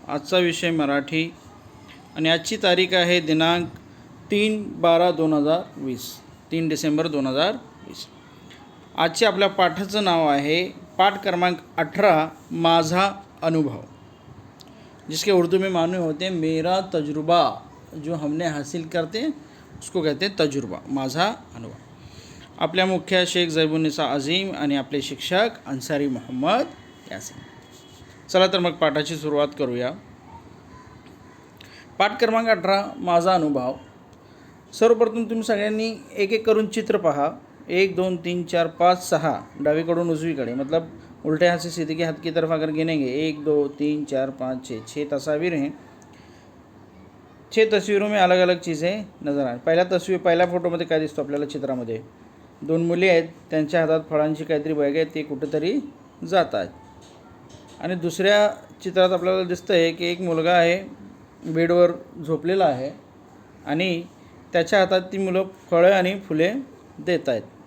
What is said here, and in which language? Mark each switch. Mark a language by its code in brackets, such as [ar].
[mr] आजचा विषय मराठी आणि आजची तारीख आहे दिनांक 3/12/2020 3 डिसेंबर 2020. आजचे आपल्या पाठाचं नाव आहे पाठ क्रमांक 18 माझा अनुभव, [hi] जिसके उर्दू में माने होते हैं मेरा तजुर्बा. जो हमने हासिल करते हैं उसको कहते हैं तजुर्बा, माझा अनुभव. [mr] आपल्या मुख्य शेख जैबुन्निसा अजीम आणि आपले शिक्षक अन्सारी मोहम्मद यासिन. चला तर मग पाठाची सुरुवात करूया. पाठ क्रमांक 18 माझा अनुभव. सर्वप्रथम तुम्ही सगळ्यांनी एक एक करून चित्र पहा. [hi] 1 2 3 4 5 6 [mr] डावीकडून उजवीकडे, [hi] मतलब उल्टे हाथ से सीधे के हाथ की तरफ अगर गिनेंगे 1 2 3 4 5 6 तस्वीर हैं. 6 तस्वीरों में अलग अलग चीज़ें नजर आए. [mr] पहिल्या फोटोमध्ये काय दिसतो आपल्याला चित्रामध्ये? 2 मुली आहेत, त्यांच्या हातात फळांची काहीतरी बॅग आहे, ते कुठेतरी जात आहेत. आणि दुसऱ्या चित्रात आपल्याला दिसतं आहे की एक मुलगा आहे, बेडवर झोपलेला आहे आणि त्याच्या हातात ती मुलं फळं आणि फुले देत आहेत.